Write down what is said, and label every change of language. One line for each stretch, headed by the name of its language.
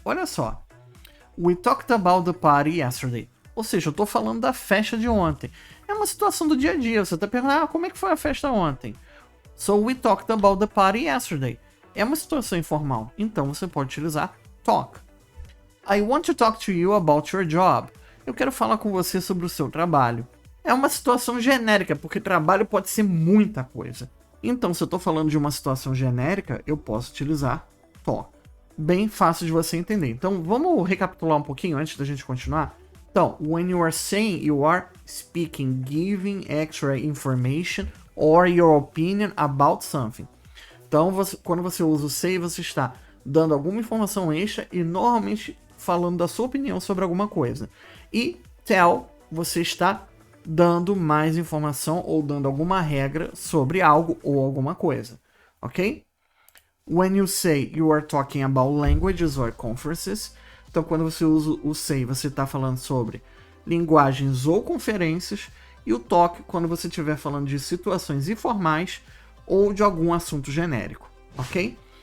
Portuguese: Olha só.
English: We talked about the party yesterday.
Portuguese: Ou seja, eu estou falando da festa de ontem. É uma situação do dia a dia. Você está perguntando, como é que foi a festa ontem?
English: So we talked about the party yesterday.
Portuguese: É uma situação informal. Então você pode utilizar talk.
English: I want to talk to you about your job.
Portuguese: Eu quero falar com você sobre o seu trabalho. É uma situação genérica, porque trabalho pode ser muita coisa. Então, se eu estou falando de uma situação genérica, eu posso utilizar talk. Bem fácil de você entender. Então, vamos recapitular um pouquinho antes da gente continuar? Então,
English: when you are saying, you are speaking, giving extra information or your opinion about something.
Portuguese: Então, quando você usa o say, você está dando alguma informação extra e normalmente falando da sua opinião sobre alguma coisa. E tell, você está dando mais informação ou dando alguma regra sobre algo ou alguma coisa, ok?
English: When you say, you are talking about languages or conferences.
Portuguese: Então, quando você usa o say, você está falando sobre linguagens ou conferências. E o talk, quando você estiver falando de situações informais ou de algum assunto genérico, ok?